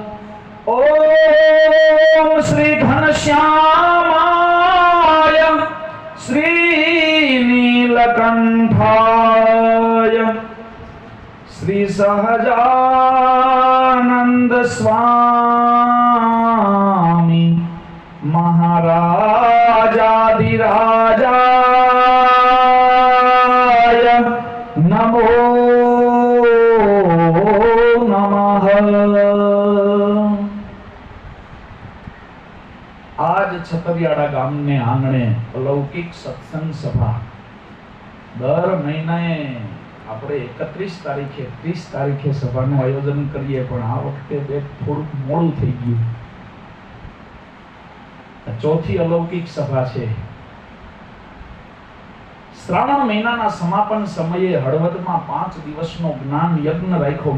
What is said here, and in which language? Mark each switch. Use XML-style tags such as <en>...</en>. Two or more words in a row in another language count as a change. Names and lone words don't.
<sa>ओम श्री घनश्यामाय श्री नीलकंठाय श्री सहजानंद स्वामी महाराजाधिराजाय नमो नमः।</sa> <gu>આજ છતરિયાડા ગામને આંગણે અલૌકિક સત્સંગ સભા દર મહીનાએ આપણે 31 તારીખે 30 તારીખે સભાનું આયોજન કરીએ, પણ આ વખતે થોડુંક મોડું થઈ ગયું. ચોથી અલૌકિક સભા છે. શ્રાવણ મહિનાના સમાપન સમયે હળવદમાં 5 દિવસનો જ્ઞાન યજ્ઞ રાખ્યો.</gu>